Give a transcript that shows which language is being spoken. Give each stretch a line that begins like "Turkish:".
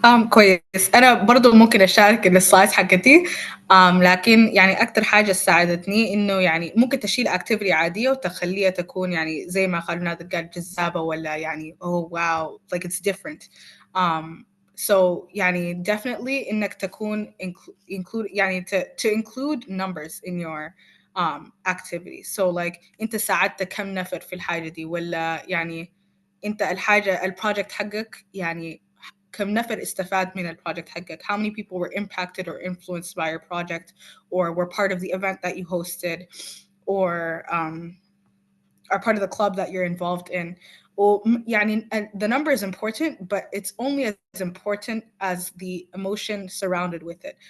Arabic: كويس. انا برضو ممكن اشارك السلايدز حقتي. لكن يعني اكتر حاجه ساعدتني انه يعني ممكن تشيل اكتيفيتي عاديه وتخليها تكون يعني زي ما خلونا قال جذابه ولا يعني
English: oh wow like it's different. So
Arabic: يعني
English: definitely
Arabic: انك تكون
English: include
Arabic: يعني
English: to include numbers in your activities. So like
Arabic: انت ساعدت كم نفر في الحاجه دي، ولا يعني انت الحاجه البروجكت حقك يعني كم نفر استفاد من البروجكت حقك.
English: How many people were impacted or influenced by your project or were part of the event that you hosted or are part of the club that you're involved in.
Arabic: يعني
English: the number is important, but it's only as important as the emotion surrounded with it.